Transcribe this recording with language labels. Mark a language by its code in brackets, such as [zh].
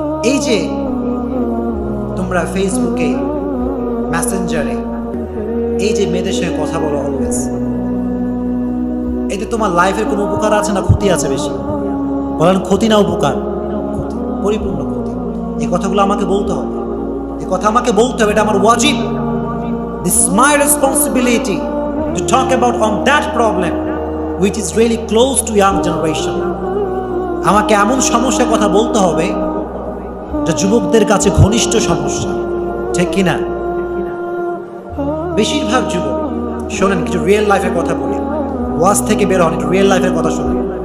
[bn] এই যে তোমরা ফেসবুকে, মেসেঞ্জারে এই যে মেয়েদের সঙ্গে কথা বলো অলওয়েজ, এতে তোমার লাইফের কোনো উপকার আছে না ক্ষতি আছে? বেশি বলেন, ক্ষতি না উপকার? ক্ষতি, পরিপূর্ণ ক্ষতি। এই কথাগুলো আমাকে বলতে হবে, এই কথা আমাকে বলতে হবে, এটা আমার ওয়াজিব। [en] This is my responsibility to talk about on that problem which is really close to young generation. [bn] আমাকে এমন সমস্যার কথা বলতে হবে যা যুবকদের কাছে ঘনিষ্ঠ সমস্যা, ঠিক কিনা? বেশিরভাগ যুবক, শোনেন কিছু রিয়েল লাইফের কথা বলি, ওয়াজ থেকে বের হন, একটু রিয়েল লাইফের কথা শোনেন।